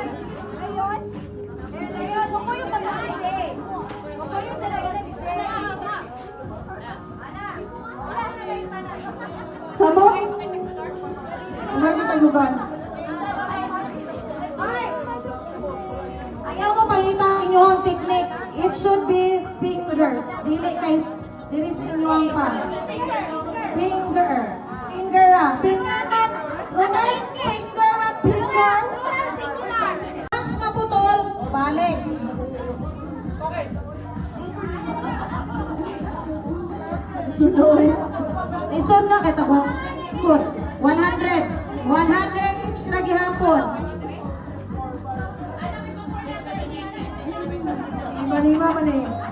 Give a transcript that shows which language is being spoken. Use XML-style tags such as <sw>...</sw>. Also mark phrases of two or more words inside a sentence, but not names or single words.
<ceb>Sabo? Umay kita lugar. Ayaw mo pakita ang inyong technique.</ceb> <en>It should be fingers.</en> <ceb>Dili sa inyong pa.</ceb> <en>Finger. Finger ah. Finger man. Rumay. Finger man. Finger.</en> <ceb>Once maputol, balik. Sunod. Isod na kita ko. Good. 100. 100 each na gihapon. Lima man eh.</ceb>